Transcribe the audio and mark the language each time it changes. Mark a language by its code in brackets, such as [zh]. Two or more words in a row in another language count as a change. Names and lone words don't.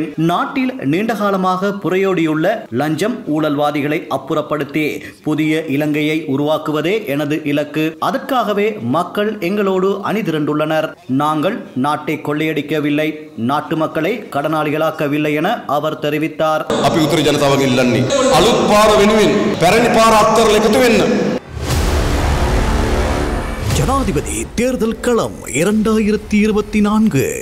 [ta] நாட்டில் நீண்டகாலமாக புரையோடியுள்ள லஞ்சம் ஊழல்வாதிகளை அப்புறப்படுத்தி புதிய இலங்கையை உருவாக்குவதே எனது இலக்கு. அதற்காகவே மக்கள் எங்களோடு அணிதிரண்டுள்ளனர். நாங்கள் நாட்டை கொள்ளையடிக்கவில்லை, நாட்டு மக்களை கடனாளிகளாக்கவில்லை என அவர் தெரிவித்தார். [si] අපි උතුරු ජනතාවගෙන් ඉල්ලන්නේ අලුත් පාර වෙනුවෙන් පැරණි පාර අත්තරලා එකතු වෙන්න. [ta] ஜனாதிபதி தேர்தல் களம் 2024.